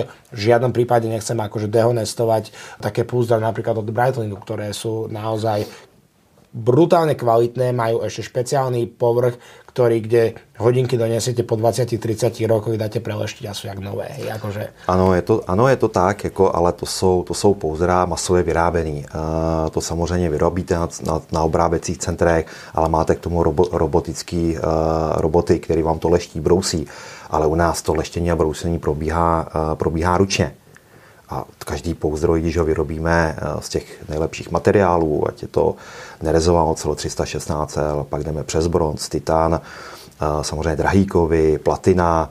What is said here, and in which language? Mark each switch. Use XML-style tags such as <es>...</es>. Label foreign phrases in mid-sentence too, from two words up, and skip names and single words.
<sk>V žiadnom prípade nechcem akože dehonestovať také púzdra napríklad od Breitlinu, ktoré sú naozaj brutálne kvalitné, majú ešte špeciálny povrch, kde hodinky donesiete po 20-30 rokoch, dáte preleštiť a sú jak nové. Hej, akože...</sk> <cs>Ano, je to tak, jako, ale to jsou pouzdra masově vyrábený. To samozřejmě vyrobíte na obráběcích centrech, ale máte k tomu roboty, které vám to leští, brousí. Ale u nás to leštění a brousení probíhá ručně. A každý pouzdroj, když ho vyrobíme z těch nejlepších materiálů, ať je to nerezová ocel 316, pak jdeme přes bronz, titan, samozřejmě drahý platina.</cs>